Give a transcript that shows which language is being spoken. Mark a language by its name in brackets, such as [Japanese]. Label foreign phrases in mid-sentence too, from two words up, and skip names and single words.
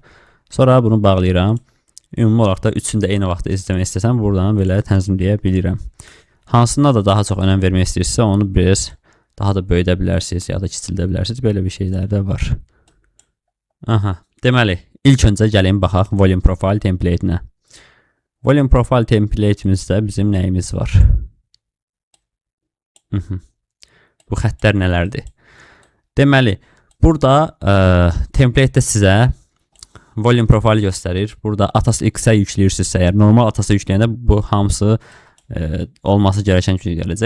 [Azerbaijani] Sonra bunu bağlayıram. Ümumi olaraq da üçünü də eyni vaxtda izləmək istəsəm, buradan belə tənzimləyə bilirəm. Hansına da daha çox önəm vermək istəyirsə, onu biraz daha da böyüdə bilərsiniz, ya da kiçildə bilərsiniz. Belə bir şeylər də var. Aha, deməli, ilk öncə gəlin baxaq [English] volume profile template- [Azerbaijani] nə. [English] Volume profile template'imizdə [Azerbaijani] bizim nəyimiz var? Bu xəttlər nələrdir? Deməli, burada templatedə sizə [English] volume profile [Azerbaijani] göstərir. Burada Atas X-ə yükləyirsinizsə, əgər normal Atas'a yükləyəndə bu hamısı olması gereken kimi gələcək.